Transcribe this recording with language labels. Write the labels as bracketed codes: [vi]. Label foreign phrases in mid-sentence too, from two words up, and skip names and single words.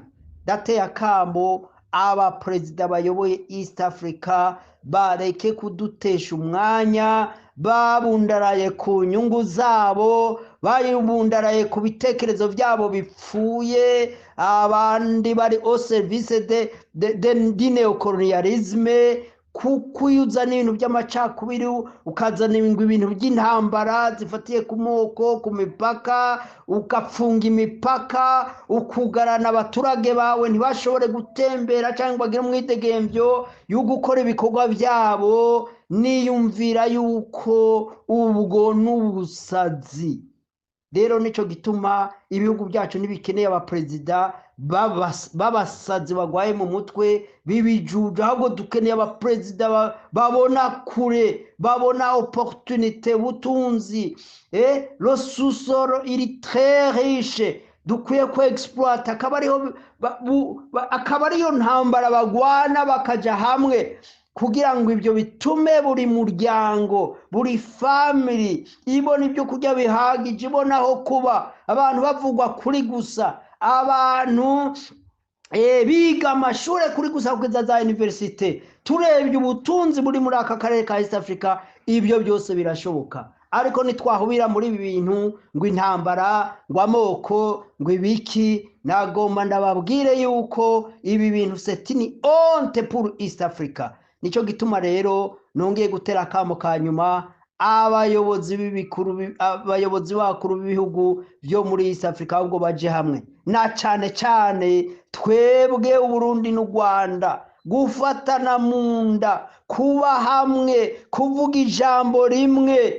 [rn] Dateye akambo abaperezida bayoboye East Africa bareke kudutesha umwanya, babundaraye ku nyungu zabo, babundaraye ku bitekerezo byabo bipfuye, abandi bari [fr] au service de neocolonialisme, [rn] kuyuzana ibintu by'amacakubiri, ukazana ibintu by'intambara zifatiye ku moko, ku mipaka, ugafunga imipaka, ukugarana abaturage bawe ntibashobore gutembera cyangwa bagire umwidegemvyo yo gukora ibikorwa byabo. Niyumvira yuko ubwo n'ubusazi. Rero nico gituma ibihugu byacu nibikeneye abaperezida babasazi bagwaye mu mutwe bibijuja, ahubwo dukeneye abaperezida babona kure, babona opportunité, butunzi. [fr] Le sous-sol il est très riche, [rn] dukwiye ko exploit, akaba ariyo ntambara bagwana bakaja hamwe, kugira ngo ibyo bitume buri muryango, buri family ibona ibyo kurya bihagije, ibona aho kuba, abantu bavugwa kuri gusa, abantu biga amashuri kuri gusa kugeza za universite. Turebye ubutunzi buri muri aka karere ka East Africa, ibyo byose birashoboka. Ariko nitwahubira muri ibi bintu ngo intambara, ngo amoko, ngo ibiki, nagomba ndababwire yuko ibi bintu [fr] c'est une honte pour [rn] East Africa. Nico gituma rero nongeye gutera akamo ka nyuma abayobozi bakuru b'ibihugu byo muri East Africa, ahubwo baje hamwe, na cyane cyane twebwe Burundi n'u Rwanda, gufatana mu nda, kuba hamwe, kuvuga ijambo rimwe.